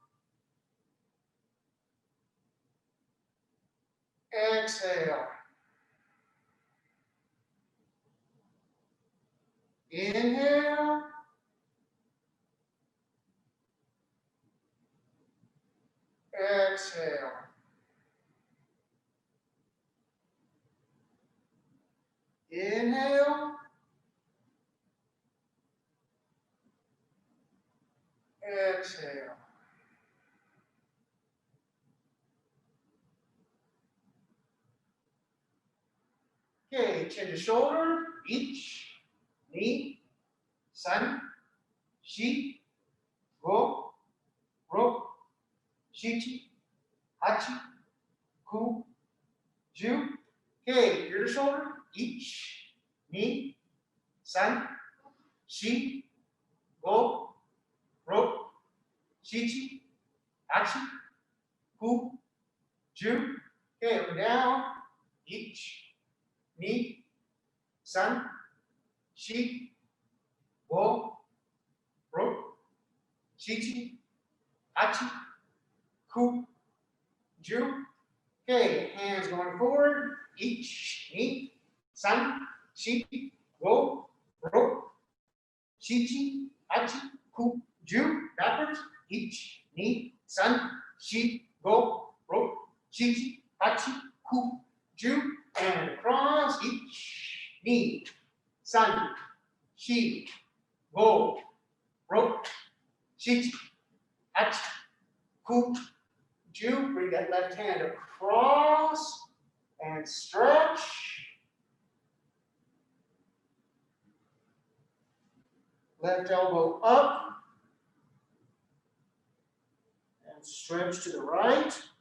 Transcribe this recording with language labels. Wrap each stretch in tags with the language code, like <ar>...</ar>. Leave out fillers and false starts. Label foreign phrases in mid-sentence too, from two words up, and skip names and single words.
<en>exhale, inhale, exhale, inhale, exhale. Okay, chin to shoulder, ich,</en> <ja>二、三、四、五、六、七、八、九、十.</ja> <en>Okay, ear to shoulder, ich,</en> <ja>二、三、四、五、六、七、八、九、十.</ja> <en>Okay, up and down, ich,</en> <ja>二、三、四、五、六、七、八、九、十.</ja> <en>Okay, hands going forward, ich,</en> <ja>二、三、四、五、六、七、八、九、十. Backwards, 一、二、三、四、五、六、七、八、九、十.</ja> <en>And across, ich,</en> <ja>二、三、四、五、六、七、八、九、十.</ja> <en>Bring that left hand across and stretch. Left elbow up and stretch to the right.</en>